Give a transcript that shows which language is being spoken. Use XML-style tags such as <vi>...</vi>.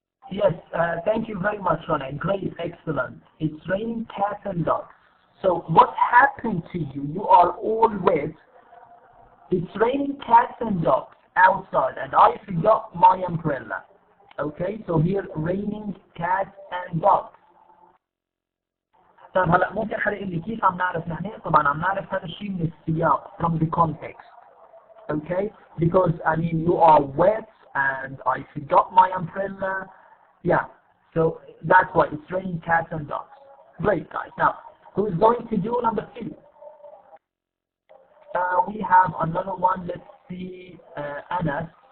<en>Yes, thank you very much, Rana. Great, excellent. It's raining cats and dogs. So what happened to you? You are all wet. It's raining cats and dogs outside, and I forgot my umbrella. Okay, so here raining cats and dogs.</en> <ar>طيب هلا ممكن حدا يقول لي كيف عم نعرف نحن؟ طبعا عم نعرف هذا الشيء من السياق,</ar> <en>from the context. Okay, because I mean you are wet and I forgot my umbrella. Yeah, so that's why it's raining cats and dogs. Great guys. Now who's going to do number 2? We have another one. Let's see, Anas.</en>